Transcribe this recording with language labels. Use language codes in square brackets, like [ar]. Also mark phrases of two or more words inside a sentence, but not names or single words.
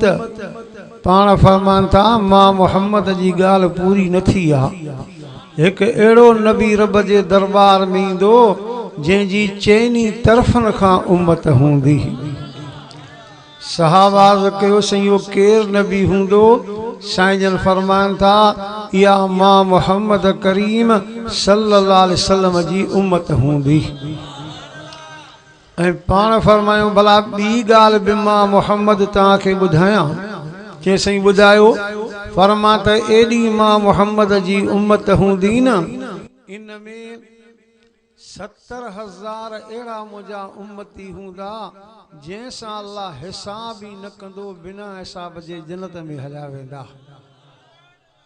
[sd] पाण फरमाइनि था, मां मुहम्मद जी ॻाल्हि पूरी न थी आहे। हिकु अहिड़ो नबी रब जे दरबार में ईंदो जंहिंजी चइनी तरफ़नि खां उम्मत हूंदी। सहाबा अर्ज़ कयो, साईं इहो केरु नबी हूंदो? साईं जन फरमाइनि था, इहा मां मुहम्मद करीम [ar] صلى الله عليه وسلم [sd] जी उम्मत हूंदी। ऐं पाण फरमायूं, भला ॿी ॻाल्हि बि मां मुहम्मद तव्हांखे ॿुधायां? चई साईं ॿुधायो। फरमा त एॾी मां मुहम्मद जी उम्मत हूंदी न, इन में 70,000 अहिड़ा मुंहिंजा उम्मती हूंदा जंहिंसां अल्लाह हिसाब ई न कंदो, बिना हिसाब जे जन्नत में हलिया वेंदा।